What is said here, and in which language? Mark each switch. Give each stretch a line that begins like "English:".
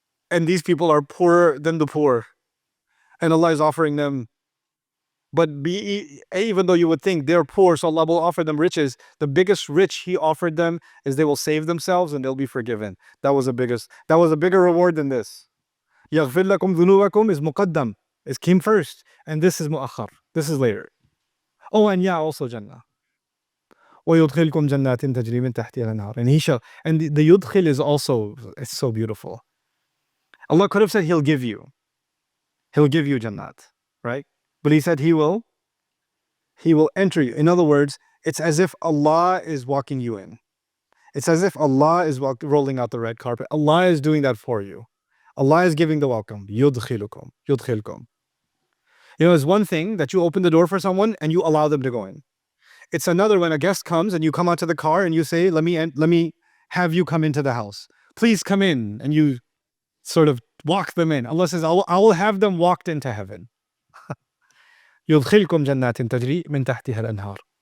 English: And these people are poorer than the poor. And Allah is offering them, but even though you would think they're poor, so Allah will offer them riches, the biggest rich He offered them is they will save themselves and they'll be forgiven. That was a bigger reward than this.
Arabic: يَغْفِرْ لَكُمْ ذُنُوبَكُمْ
English: is muqaddam. It came first. And this is mu'akhar. This is later. Oh, and also Jannah.
Arabic: وَيُدْخِلْكُمْ جَنَّاتٍ تَجْرِي مِنْ تَحْتِهَا الْأَنْهَارِ.
English: And He shall, and the yudkhil is also, it's so beautiful. Allah could have said He'll give you Jannat, right? But He said He will enter you. In other words, it's as if Allah is walking you in. It's as if Allah is rolling out the red carpet. Allah is doing that for you. Allah is giving the welcome. Yudkhilukum. It's one thing that you open the door for someone and you allow them to go in. It's another when a guest comes and you come out to the car and you say, let me have you come into the house. Please come in. And you sort of walk them in. Allah says, I will have them walked into heaven.
Arabic: يدخلكم جنات تجري من تحتها الأنهار.